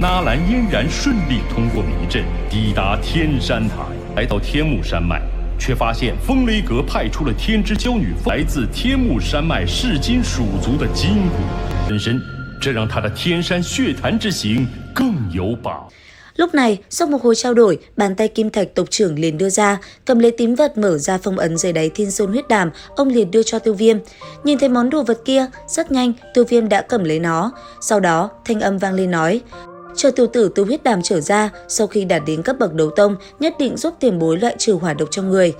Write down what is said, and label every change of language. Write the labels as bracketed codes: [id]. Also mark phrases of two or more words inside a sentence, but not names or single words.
[zh] 纳兰嫣然顺利通过迷阵，抵达天山台，来到天目山脉，却发现风雷阁派出了天之娇女来自天目山脉噬金属族的金骨分身，这让他的天山血潭之行更有把握。 [vi] Lúc này, sau một hồi trao đổi, bàn tay Kim Thạch tộc trưởng liền đưa ra, cầm lấy tín vật mở ra phong ấn dưới đáy Thiên Sơn huyết đàm, ông liền đưa cho Tiêu Viêm. Nhìn thấy món đồ vật kia, rất nhanh, Tiêu Viêm đã cầm lấy nó. Sau đó, thanh âm vang lên nói, chờ tiểu tử từ huyết đàm trở ra, sau khi đạt đến cấp bậc đấu tông, nhất định giúp tiền bối loại trừ hỏa độc trong người.